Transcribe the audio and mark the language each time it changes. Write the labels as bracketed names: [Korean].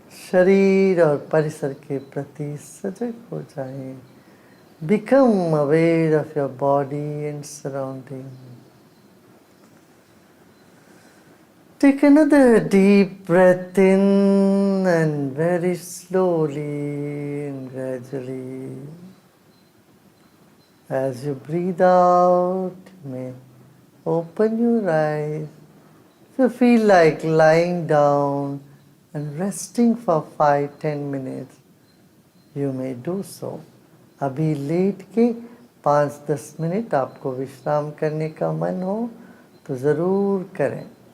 [Hindi] शरीर और परिसर के प्रति सजग हो जाए। [English] Become aware of your body and surrounding. Take another deep breath in and very slowly and gradually. As you breathe out, you may open your eyes. If you feel like lying down and resting for 5-10 minutes, you may do so. [Hindi] अभी late के 5-10 minute आपको विश्राम करने का मन हो तो ज़रूर करें।